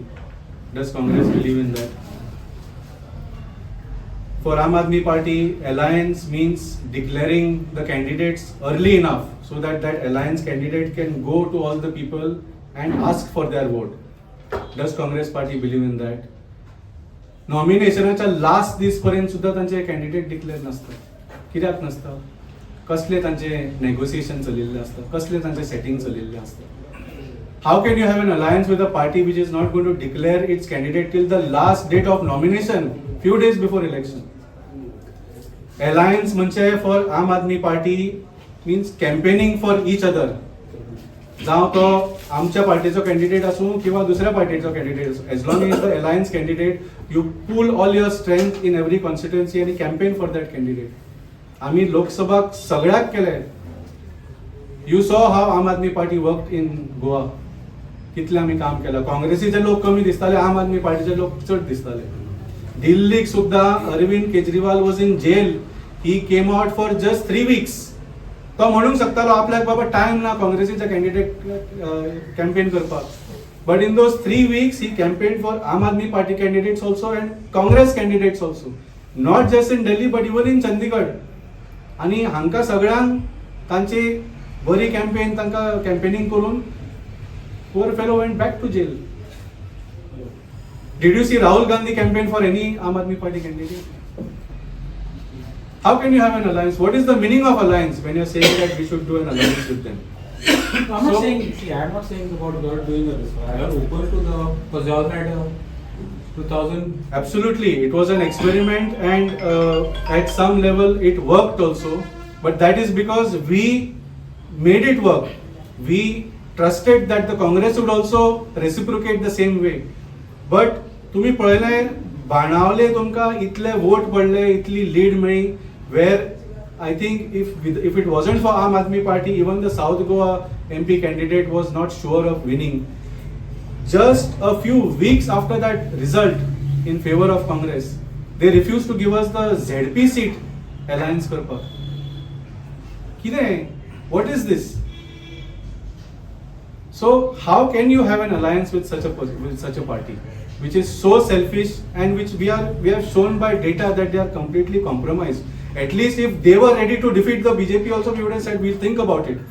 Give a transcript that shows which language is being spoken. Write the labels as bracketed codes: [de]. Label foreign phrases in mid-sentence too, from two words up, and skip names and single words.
[en] Does Congress believe in that? For Aam Aadmi Party, alliance means declaring the candidates early enough so that that alliance candidate can go to all the people and ask for their vote. Does Congress Party believe in that? [kok] नॉमिनेशनाच्या लास्ट दीस पर्यंत सुद्धा तांचे कॅन्डिडेट डिक्लेअर नसता. कित्याक नसता? कसले तांचे नेगोसिएशन चलिल्ले असता, कसले तांचे सेटिंग चलिल्ले असता. [en] How can you have an alliance with a party which is not going to declare its candidate till the last date of nomination, few days before election? Alliance म्हणजे for Aam Aadmi Party means campaigning for each other. [kok] जावं तो आमच्या पार्टीचो कॅन्डिडेट आसूं किंवा दुसऱ्या पार्टीचो कॅन्डिडेट आसूं, [en] as long as the alliance candidate you pool all your strength in every constituency आणि campaign for that candidate. [kok] आमी लोकसभाक सगळ्याक केले. [en] you saw how Aam Aadmi Party work in Goa. [kok] कितले आमी काम केलां. काँग्रेसीचे लोक कमी दिसताले, आम आदमी पार्टीचे लोक चड दिसताले. दिल्लीक सुद्धा [en] Arvind Kejriwal was in jail. he came out for just 3 weeks. [kok] तो म्हणूंक शकतालो आपल्याक बाबा टायम ना काँग्रेसीचे कॅन्डिडेट कॅम्पेन करपाक. [en] but in those 3 weeks he campaign for Aam Aadmi Party candidates also and Congress candidates also अँड काँग्रेस कॅन्डिडेट्स ऑल्सो. not just in Delhi but even in Chandigarh. [kok] आणि हांकां सगळ्यांक तांची बरी कॅम्पेन तांकां कॅम्पेनिंग करून [en] poor fellow went back to jail. Did you see Rahul Gandhi campaign for any Aam Aadmi Party candidate? How can you have an alliance? What is the meaning of alliance when you're saying that we should do an alliance with them? I'm not So- saying, see, I'm not saying about God doing this. I am open to the, because they all had 2000. Absolutely, it was an experiment, and at some level it worked also. But that is because we made it work. We trusted that the Congress would also reciprocate the same way. [kok] But तुम्ही पळयले बाणावले तुमकां इतले वोट पडले, इतली लीड मेळ्ळी, [en] where I think if it wasn't for Aam Aadmi Party, even the South Goa MP candidate was not sure of winning. Just a few weeks after that result in favor of Congress, they refused to give us the ZP seat alliance करपाक. [kok] कितें? [en] What is this? So how can you have an alliance with such a party, which is so selfish and which we have shown by data that they are completely compromised. At least if they were ready to defeat the BJP also, we would have said we'll think about it.